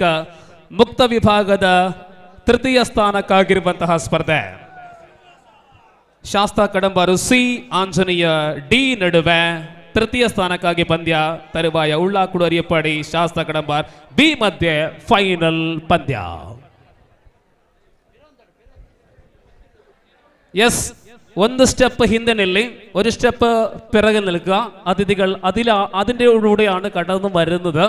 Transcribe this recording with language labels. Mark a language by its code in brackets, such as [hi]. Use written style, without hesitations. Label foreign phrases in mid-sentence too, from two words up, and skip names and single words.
[kn] ಆ ಬಳಿಕ ಮುಕ್ತ ವಿಭಾಗದ ತೃತೀಯ ಸ್ಥಾನಕ್ಕಾಗಿರುವಂತಹ ಸ್ಪರ್ಧೆ. ಶಾಸ್ತಾ ಕಡಂಬಾರು ಸಿ, ಆಂಜನೇಯ ಡಿ ನಡುವೆ ತೃತೀಯ ಸ್ಥಾನಕ್ಕಾಗಿ ಪಂದ್ಯ. ತರುವಾಯ ಉಳ್ಳಾಕುಡು ಅರಿಯಪ್ಪಾಡಿ ಶಾಸ್ತಾ ಕಡಂಬಾರ್ ಬಿ ಮಧ್ಯೆ ಫೈನಲ್ ಪಂದ್ಯ. [ml] എസ് ഒന്ന് സ്റ്റെപ്പ് ഹിന്ദി നില്ല്, ഒരു സ്റ്റെപ്പ് പിറകെ നിൽക്കുക. അതിഥികൾ അതിൻ്റെ കൂടെയാണ് കടന്നു വരുന്നത്.